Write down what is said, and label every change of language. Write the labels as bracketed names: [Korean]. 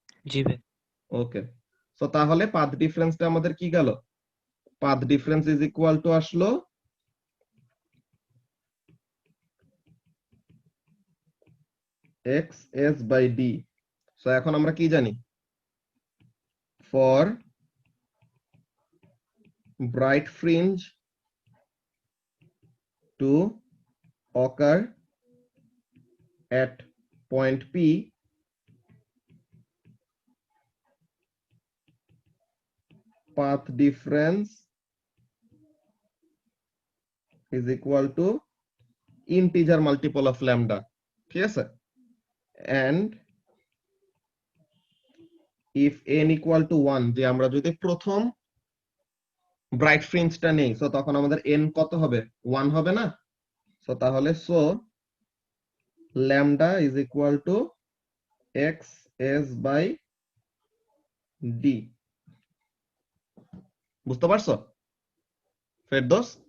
[Bangla] জি ভাই। ওকে, সো তাহলে পাথ ডিফারেন্সটা আমাদের কি গেল? Path difference is equal to আসলো xs by d. সো এখন আমরা কি জানি? [English] for bright fringe to occur at point P, path difference is equal to integer multiple of lambda, [Bangla] ঠিক আছে? [English] and if n equal to 1, [Bangla] যে আমরা যদি প্রথম ব্রাইট ফ্রিঞ্জটা নেই, সো তখন আমাদের n কত হবে? 1 হবে না? সো তাহলে lambda is equal to x S by D. বুঝতে পারছো ফেরদৌস?